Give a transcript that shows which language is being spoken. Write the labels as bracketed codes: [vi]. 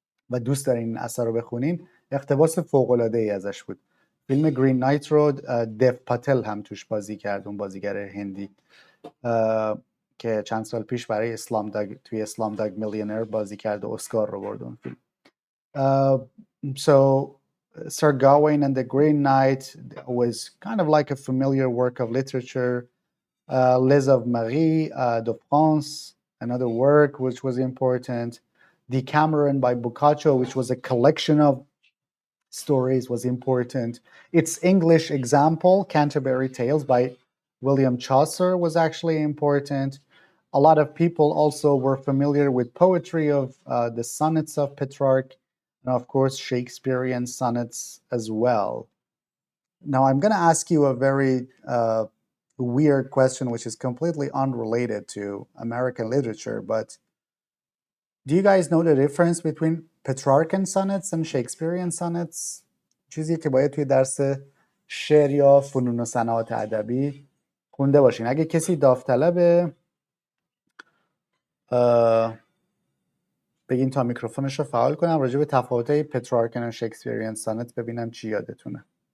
[fa] و دوست دارین این اثر رو بخونین، اقتباس فوق‌العاده ای ازش بود. فیلم گرین نایت رو دف پاتل هم توش بازی کرد، اون بازیگر هندی که چند سال پیش برای اسلام داگ توی اسلام داگ میلیونر بازی کرد و اسکار رو برد اون فیلم. [en] So Sir Gawain and the Green Knight was kind of like a familiar work of literature. Les of Marie de France, another work which was important. Decameron by Boccaccio, which was a collection of stories, was important. Its English example, Canterbury Tales by William Chaucer, was actually important. A lot of people also were familiar with poetry of the sonnets of Petrarch, and of course, Shakespearean sonnets as well. Now, I'm going to ask you a very weird question, which is completely unrelated to American literature, but do you guys know the difference between Petrarchan sonnets and Shakespearean sonnets? [fa] چیزی که باید توی درس شعر یا فنون و صنعات ادبی خونده باشین. اگه کسی داوطلبه بگین تا میکروفونش رو فعال کنم، راجع به تفاوت‌های پترارکن و شکسپیریان سانت ببینم چی یادتونه.